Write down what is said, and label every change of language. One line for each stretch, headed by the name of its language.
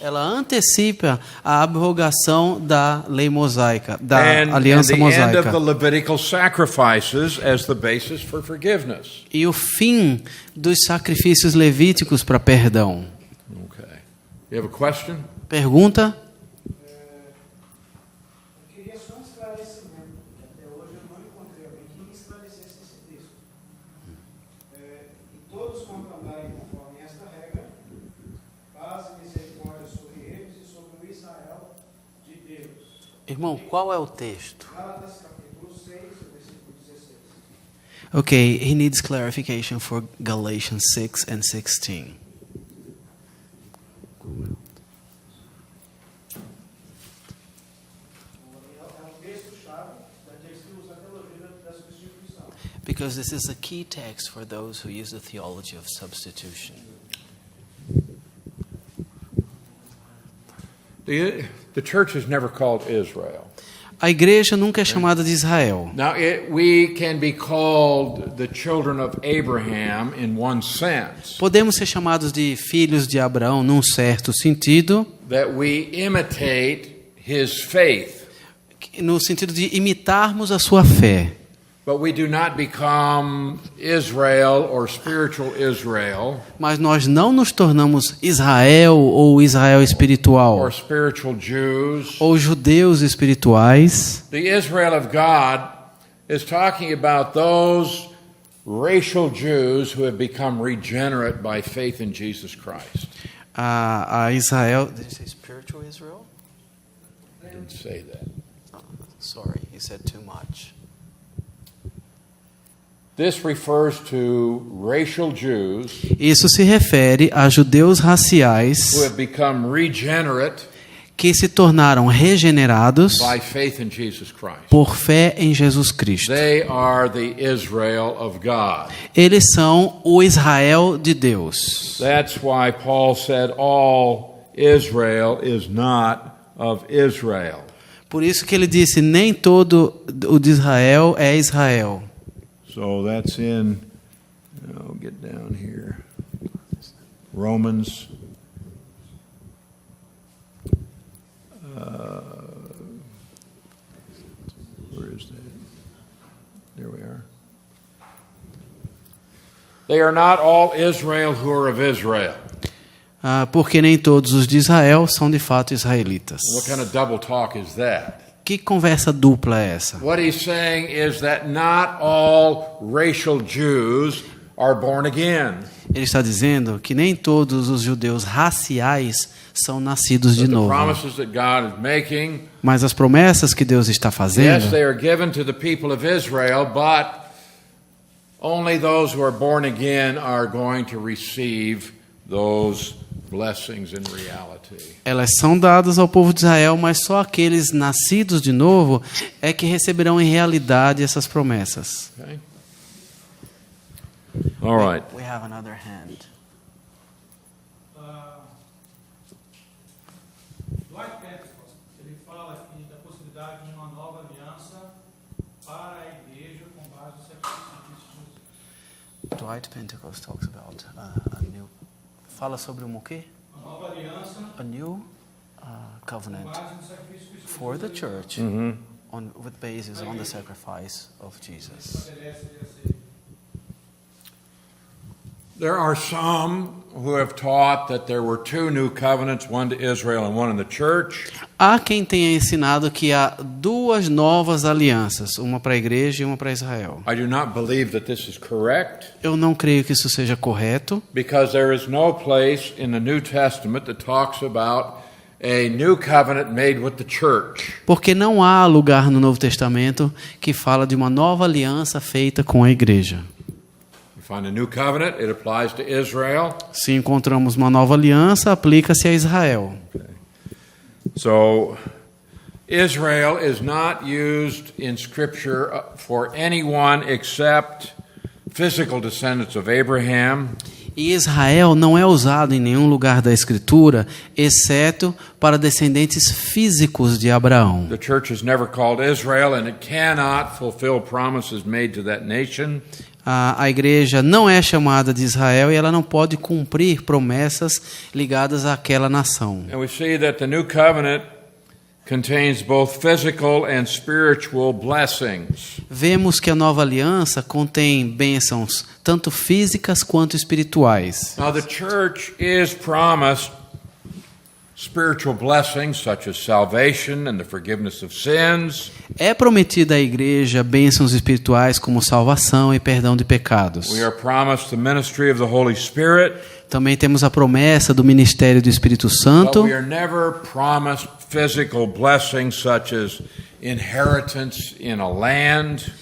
Portuguese: ela antecipa a abrogação da lei mosaica, da
English: And
Portuguese: aliança
English: the end of
Portuguese: mosaica.
English: the Levitical sacrifices as the basis for forgiveness.
Portuguese: E o fim dos sacrifícios levíticos para perdão.
English: Okay. You have a question?
Portuguese: Pergunta? Queria só um esclarecimento, que até hoje eu não encontrei alguém que me esclarecesse esse texto. E todos quanto andarem conforme esta regra, paz e misericórdia sobre eles e sobre o Israel de Deus. Irmão, qual é o texto? Gálatas capítulo 6, versículo 16.
English: Okay, he needs clarification for Galatians 6 and 16. Because this is a key text for those who use the theology of substitution. The church is never called Israel.
Portuguese: A igreja nunca é chamada de Israel.
English: Now, we can be called the children of Abraham in one sense,
Portuguese: Podemos ser chamados de filhos de Abraão num certo sentido,
English: that we imitate his faith.
Portuguese: no sentido de imitarmos a sua fé.
English: But we do not become Israel or spiritual Israel
Portuguese: Mas nós não nos tornamos Israel ou Israel espiritual,
English: or spiritual Jews.
Portuguese: ou judeus espirituais.
English: The Israel of God is talking about those racial Jews who have become regenerate by faith in Jesus Christ.
Portuguese: A Israel.
English: Did you say spiritual Israel? I didn't say that. Sorry, he said too much. This refers to racial Jews
Portuguese: Isso se refere a judeus raciais
English: who have become regenerate
Portuguese: que se tornaram regenerados
English: by faith in Jesus Christ.
Portuguese: por fé em Jesus Cristo.
English: They are the Israel of God.
Portuguese: Eles são o Israel de Deus.
English: That's why Paul said all Israel is not of Israel.
Portuguese: Por isso que ele disse, nem todo o de Israel é Israel.
English: So that's in, I'll get down here, Romans, where is that? There we are. They are not all Israel who are of Israel.
Portuguese: Porque nem todos os de Israel são de fato israelitas.
English: What kind of double talk is that?
Portuguese: Que conversa dupla é essa?
English: What he's saying is that not all racial Jews are born again.
Portuguese: Ele está dizendo que nem todos os judeus raciais são nascidos de
English: But the
Portuguese: novo.
English: promises that God is making,
Portuguese: Mas as promessas que Deus está
English: yes,
Portuguese: fazendo,
English: they are given to the people of Israel, but only those who are born again are going to receive those blessings in reality.
Portuguese: elas são dadas ao povo de Israel, mas só aqueles nascidos de novo é que receberão em realidade essas promessas.
English: Okay? All right. We have another hand.
Portuguese: Dwight Pentecost, ele fala aqui da possibilidade de uma nova aliança para a igreja com base no sacrifício de Jesus.
English: Dwight Pentecost talks about a new.
Portuguese: Fala sobre um o quê? Uma nova aliança
English: A new covenant
Portuguese: com base no sacrifício de Jesus.
English: for the church, with basis on the sacrifice of Jesus.
Portuguese: Estabelece esse
English: There are some who have taught that there were two new covenants, one to Israel and one in the church.
Portuguese: Há quem tenha ensinado que há duas novas alianças, uma para a igreja e uma para Israel.
English: I do not believe that this is correct
Portuguese: Eu não creio que isso seja correto,
English: because there is no place in the New Testament that talks about a new covenant made with the church.
Portuguese: porque não há lugar no Novo Testamento que fala de uma nova aliança feita com a igreja.
English: You find a new covenant, it applies to Israel.
Portuguese: Se encontramos uma nova aliança, aplica-se a Israel.
English: So Israel is not used in Scripture for anyone except physical descendants of Abraham.
Portuguese: E Israel não é usado em nenhum lugar da Escritura, exceto para descendentes físicos de Abraão.
English: The church is never called Israel, and it cannot fulfill promises made to that nation.
Portuguese: A igreja não é chamada de Israel e ela não pode cumprir promessas ligadas àquela nação.
English: And we see that the new covenant contains both physical and spiritual blessings.
Portuguese: Vemos que a nova aliança contém bênçãos tanto físicas quanto espirituais.
English: Now, the church is promised spiritual blessings such as salvation and the forgiveness of sins.
Portuguese: É prometida à igreja bênçãos espirituais como salvação e perdão de pecados.
English: We are promised the ministry of the Holy Spirit,
Portuguese: Também temos a promessa do ministério do Espírito
English: but
Portuguese: Santo,
English: we are never promised physical blessings such as inheritance in a land,